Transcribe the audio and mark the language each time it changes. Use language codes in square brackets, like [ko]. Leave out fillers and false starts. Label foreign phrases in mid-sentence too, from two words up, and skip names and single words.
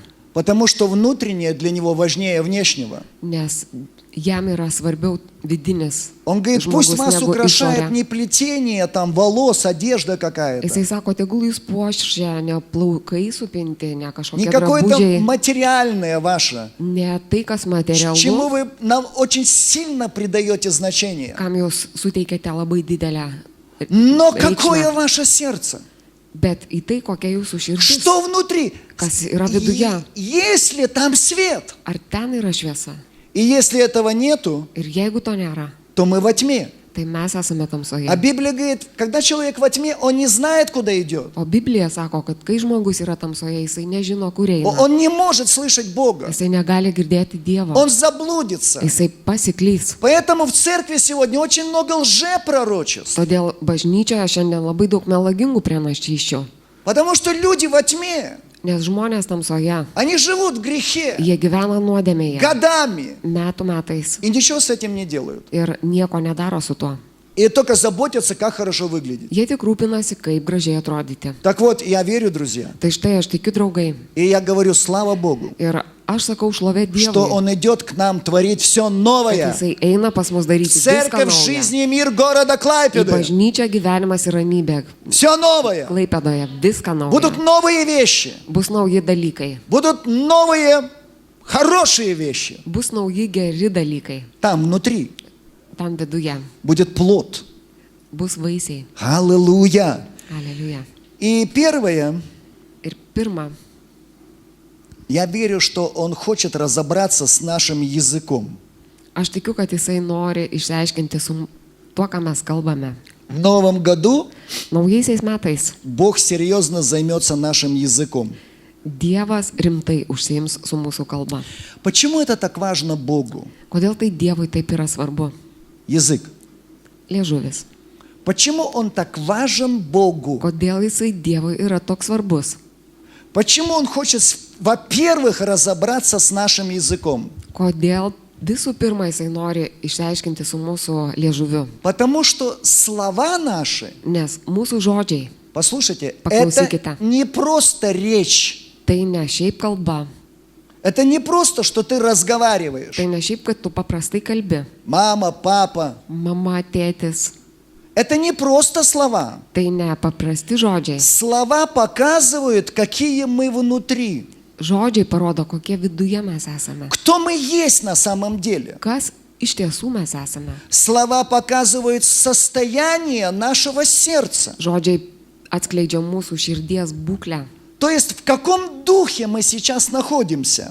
[ru] потому что внутреннее для него важнее внешнего. [lt] nes jam yra svarbiau vidinis [ru] Он говорит, пусть [lt] žmogus [ru] вас [lt] negu [ru] украшает [lt] išorė. [ru] не плетение, там, волос, одежда какая-то, [lt] Jisai sako, tegul jūs puošia ne plaukai supinti, ne kažkokie [ru] не какое-то [lt] drabužiai, [ru] материальное ваше, [lt] ne tai, kas [ru] чему [lt] materialu, [ru] вы нам очень сильно придаете значение. [lt] kam jūs suteikėte labai didelę [ru] Но какое [lt] reikšmę. [ru] ваше сердце? [lt] Bet į tai, kokia jūsų širdis, [ru] Что внутри? [lt] kas yra viduje, [ru] Если там свет, [lt] ar ten yra šviesa. [ru] и если этого нету, [lt] Ir jeigu to nėra, [ru] то мы во тьме. [lt] tai mes esame tamsoje. [ru] А Библия говорит, когда человек во тьме, он не знает, куда идет. [lt] O Biblija sako, kad kai žmogus yra tamsoje, jisai nežino, kur eina. [ru] Он не может слышать Бога. [lt] Jisai negali girdėti Dievo. [ru] Он заблудится. [lt] Jisai pasiklys. [ru] Поэтому в церкви сегодня очень много лжепророчеств. [lt] Todėl bažnyčioje šiandien labai daug melagingų pranašysčių. [ru] Потому что люди во тьме, [lt] Nes žmonės tamsoje, [ru] они живут в грехе [lt] jie gyvena nuodėmėje [ru] годами [lt] metų metais [ru] и ничего с этим не делают. [lt] ir nieko nedaro su tuo. [ru] И только заботятся, как хорошо выглядеть. [lt] Jie tik rūpinasi, kaip gražiai atrodyti. [ru] Так вот, я верю, друзья, [lt] Tai štai aš tikiu, draugai. [ru] и я говорю, слава Богу, [lt] Ir aš sakau šlovė [ru] что [lt] Dievui, [ru] Он идет к нам творить все [lt] kad [ru] новое. [lt] jisai eina pas mus daryti viską [ru] Церковь, [lt] naują. [ru] жизнь и мир города [lt] Į [ru] Клайпеды. [lt] bažnyčią gyvenimas ir ramybė. [ru] Все новое. [lt] Klaipėdoje viską [ru] Будут [lt] nauja. [ru] новые вещи. [lt] Bus nauji dalykai. [ru] Будут новые, хорошие вещи. [lt] Bus nauji geri dalykai. [ru] Там внутри [lt] Tam viduje. [ru] будет плод. [lt] Bus vaisiai. [ru] Аллилуйя. [lt] Aleliuja. [ru] И первое, [lt] Ir pirma, [ru] я верю, что Он хочет разобраться с нашим языком. [lt] aš tikiu, kad jisai nori išsiaiškinti su tuo, ką mes kalbame. [ru] В новом году [lt] Naujaisiais metais [ru] Бог серьезно займется нашим языком. [lt] Dievas rimtai užsiims su mūsų kalba. [ru] Почему это так важно Богу? [lt] Kodėl tai Dievui taip yra svarbu? [ru] Язык. [lt] Liežuvis. [ru] Почему он так важен Богу? [lt] Kodėl jisai Dievui yra toks svarbus? [ru] Почему он хочет, во-первых, разобраться с нашим языком? [lt] Kodėl visų pirma jisai nori išsiaiškinti su mūsų liežuviu? [ru] Потому что слова наши, [lt] Nes mūsų žodžiai [ru] послушайте, [lt] Поклаusykite. [ru] это не просто речь. [lt] tai ne šiaip kalba, [ru] Это не просто, что ты разговариваешь. [lt] tai ne šiaip, kad tu paprastai kalbi. [ru] Мама, папа. [lt] Mama, tėtis, [ru] Это не просто слова. [lt] tai ne paprasti žodžiai. [ru] Слова показывают, какие мы внутри. [lt] Žodžiai parodo, kokie viduje mes esame. [ru] Кто мы есть на самом деле. [lt] Kas iš tiesų mes esame. [ru] Слова показывают состояние нашего сердца. [lt] Žodžiai atskleidžia mūsų širdies būklę. [ru] То есть в каком духе мы сейчас находимся?